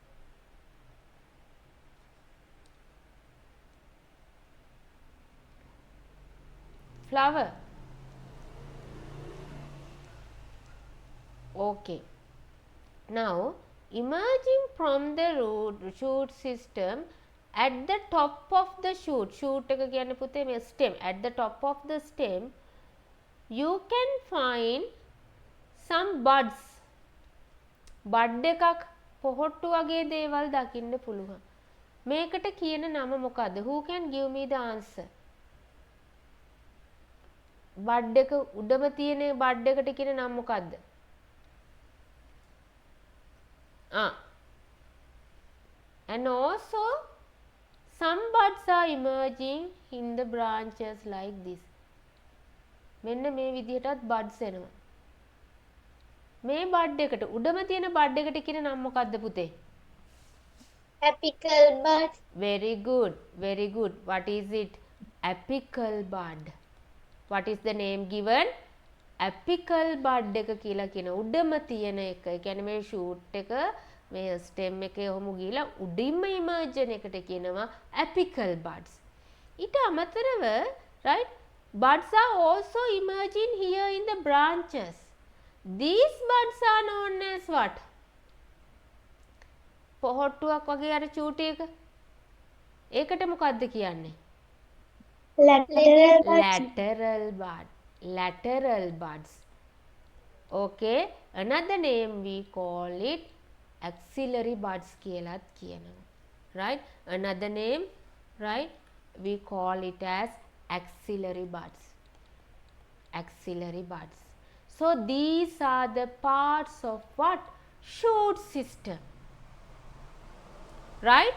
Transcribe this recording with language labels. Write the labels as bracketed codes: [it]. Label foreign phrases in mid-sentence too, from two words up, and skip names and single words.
[en] Flower. Okay. Now emerging from the shoot system, at the top of the shoot [si] එක කියන්නේ පුතේ මේ [en] stem, at the top of the stem you can find some buds. [si] bud එකක් පොහොට්ටු වගේ දේවල් දකින්න පුළුවන්. මේකට කියන නම මොකද්ද? [en] Who can give me the answer? [si] bud එක උඩම තියෙන bud එකට කියන නම මොකද්ද? [en] And also some buds are emerging in the branches like this. [si] මෙන්න මේ විදිහටත් buds එනවා. මේ bud එකට උඩම තියෙන bud එකට කියන නම මොකද්ද පුතේ? [en] Apical bud. Very good, very good. What is it? Apical bud. What is the name given? Apical bud [si] එක කියලා කියන උඩම තියෙන එක. ඒ කියන්නේ මේ shoot එක මේ stem එකේ ඔහොම ගිහලා උඩින්ම emerge එකට කියනවා [en] apical buds. [si] ඊට අමතරව [en] right, buds are also emerging here in the branches. These buds are known as what? [si] පොහොට්ටුවක් වගේ අර චූටි එක. ඒකට මොකද්ද කියන්නේ? [en] Lateral bud. Lateral bud. Lateral buds. Okay. Another name we call it axillary buds [si] කියලාත් කියනවා. [en] Right. Another name, right, we call it as axillary buds. Axillary buds. So these are the parts of what? Shoot system. Right?